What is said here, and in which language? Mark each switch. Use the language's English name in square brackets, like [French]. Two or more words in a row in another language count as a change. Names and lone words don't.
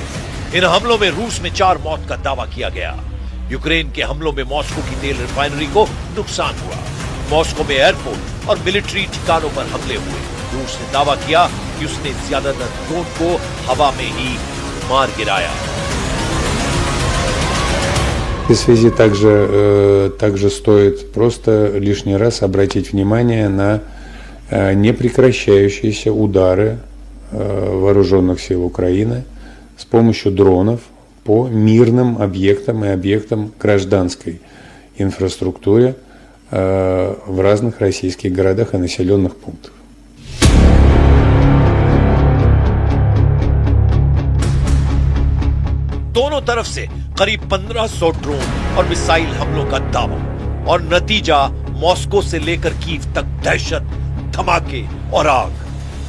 [Hindi] इन हमलों में रूस में 4 मौत का दावा किया गया। यूक्रेन के हमलों में मॉस्को की तेल रिफाइनरी को नुकसान हुआ। मॉस्को में एयरपोर्ट और मिलिट्री ठिकानों पर हमले हुए। रूस ने दावा किया कि उसने ज्यादातर ड्रोन को हवा में ही मार गिराया। [Russian] В этой связи также стоит просто лишний раз обратить внимание на непрекращающиеся удары вооруженных сил Украины с помощью дронов по мирным объектам и объектам гражданской инфраструктуре в разных российских городах и населенных пунктах. [Hindi] दोनों तरफ से करीब 1500 ड्रोन और मिसाइल हमलों का दावा और नतीजा मॉस्को से लेकर कीव तक दहशत, धमाके और आग।